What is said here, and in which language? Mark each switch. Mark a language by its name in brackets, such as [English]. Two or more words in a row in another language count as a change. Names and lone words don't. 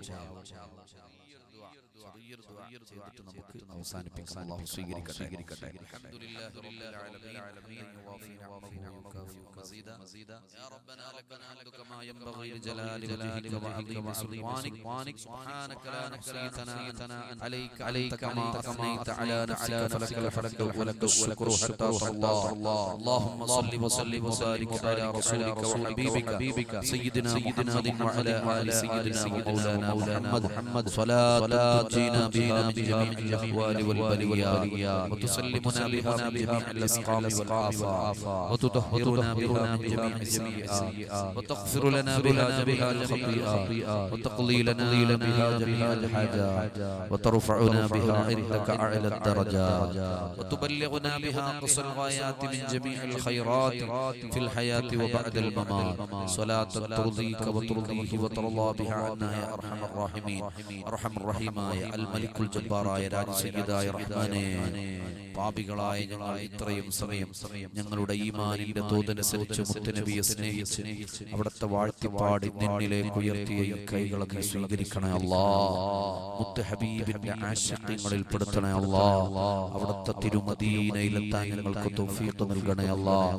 [Malayalam] ചെയ്തിട്ട് നമുക്ക് അവസാനിപ്പിക്കാം അല്ലാഹു സ്വീകരിക്കട്ടെ [Arabic] الحمد لله رب العالمين مزيدا يا ربنا لك الحمد كما ينبغي لجلال وجهك وعظيم سلطانك سبحانك لا نحصي ثناء عليك كما أثنيت على نفسك فلك الحمد ولك الشكر حتى الله اللهم صل وسلم وبارك على رسولك وحبيبك سيدنا محمد وعلى آل سيدنا ومولانا محمد صلاة تنجينا بها من جميع الأهوال والبليات وتسلمنا بها من جميع الأسقام والآفات وتطهرنا بها من جميع السيئات وتغفر لنا بها جميع الخطيئات وتقضي لنا بها جميع الحاجات وترفعنا بها عندك أعلى الدرجات وتبلغنا بها أقصى الغايات من جميع الخيرات في الحياة وبعد الممات صلاة ترضيك وترضيه وترضى بها عنا يا أرحم الراحمين أرحم الرحيم يا الملك الجبار يا راج سيدا يا رحمن [Malayalam] പാപികളായ ഞങ്ങൾ ഇത്രയും സമയം ഞങ്ങളുടെ ഈമാനിന്റെ തോതനുസരിച്ച് മുത്തുനബിയെ സ്നേഹിച്ച് അവിടുത്തെ വാഴ്ത്തിപ്പാടി നിന്നിലേക്ക് ഉയർത്തിയ ഈ കൈകളെ നീ സ്വീകരിക്കണേ അല്ലാഹ്. മുത്ത് ഹബീബിന്റെ ആശിഖ്യങ്ങളിൽ പെടുത്തണേ അല്ലാഹ്. അവിടുത്തെ തിരുമദീനയിലെത്താൻ ഞങ്ങൾക്ക് തൗഫീഖ് നൽകണേ അല്ലാഹ്.